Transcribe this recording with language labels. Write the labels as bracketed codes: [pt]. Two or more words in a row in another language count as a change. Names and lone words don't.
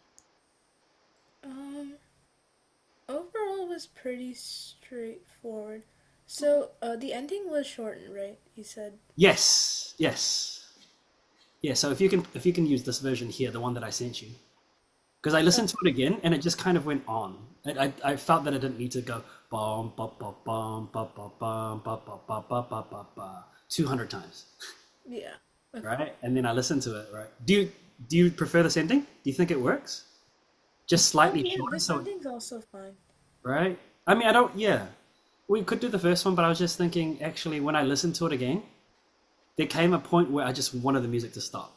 [en] Um, Overall it was pretty straightforward. So, the ending was shortened, right? You said. Yes, yes. Yeah, so if you can use this version here, the one that I sent you, because I listened to it again and it just kind of went on. I felt that I didn't need to go bum ba ba bum ba ba bum ba ba ba ba ba ba ba 200 times, Yeah. Okay. right? And then I listened to it, right? Do you prefer this ending? Do you think it works? Just slightly Yeah, shorter, this so ending's also fine. right? I mean, I don't. Yeah, we could do the first one, but I was just thinking. Actually, when I listened to it again, there came a point where I just wanted the music to stop.